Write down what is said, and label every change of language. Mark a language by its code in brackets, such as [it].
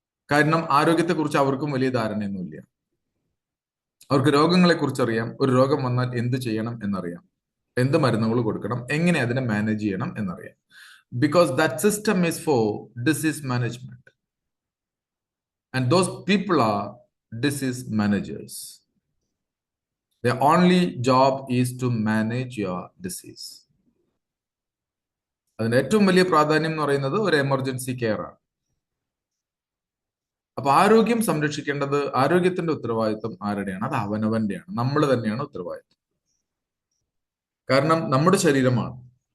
[ml] കാരണം ആരോഗ്യത്തെക്കുറിച്ച് അവർക്കും വലിയ ധാരണയൊന്നുമില്ല. അവർക്ക് രോഗങ്ങളെ കുറിച്ച് അറിയാം, ഒരു രോഗം വന്നാൽ എന്ത് ചെയ്യണം എന്നറിയാം, എന്ത് മരുന്നുകൾ കൊടുക്കണം, എങ്ങനെ അതിനെ മാനേജ് ചെയ്യണം എന്നറിയാം. [en] Because that system is for disease management and those people are disease managers. Their only job is to manage your disease. [ml] അതിന്റെ ഏറ്റവും വലിയ പ്രാധാന്യം എന്ന് പറയുന്നത് ഒരു എമർജൻസി കെയർ ആണ്. അപ്പൊ ആരോഗ്യം സംരക്ഷിക്കേണ്ടത്, ആരോഗ്യത്തിന്റെ ഉത്തരവാദിത്വം ആരുടെയാണ്? അത് അവനവന്റെയാണ്. നമ്മൾ തന്നെയാണ് ഉത്തരവാദിത്വം. കാരണം നമ്മുടെ ശരീരമാണ്.